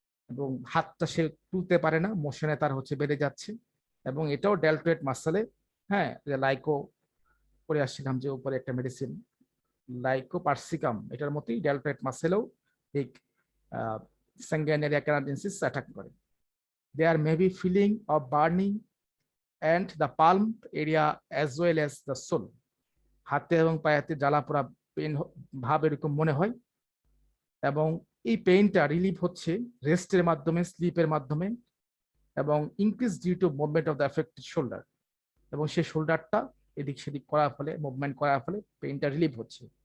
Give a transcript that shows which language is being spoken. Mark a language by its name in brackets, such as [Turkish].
[Bangla] এবং হাতটা সে তুলতে পারে না, মোশনে তার হচ্ছে বেড়ে যাচ্ছে। এবং এটাও ডেলটয়েড মাসেলে, হ্যাঁ, যে লাইকো করে আসছিলাম যে উপরে একটা মেডিসিন লাইকোপার্সিকাম, এটার মতোই ডেলটয়েড মাসেলেও এই sanguinary keratosis অ্যাটাক করে। [English] There may be feeling of burning and the palm area as well as the sole. [Bangla] হাতে এবং পায়েতে জ্বালা পোড়া পেন ভাব এরকম মনে হয়, এবং এই পেইনটা রিলিভ হচ্ছে রেস্টের মাধ্যমে, স্লিপের মাধ্যমে, এবং [English] increase due to movement of the affected shoulder, [Bangla] এবং সেই শোল্ডারটা এদিক সেদিক করার ফলে, মুভমেন্ট করার ফলে পেইনটা রিলিভ হচ্ছে।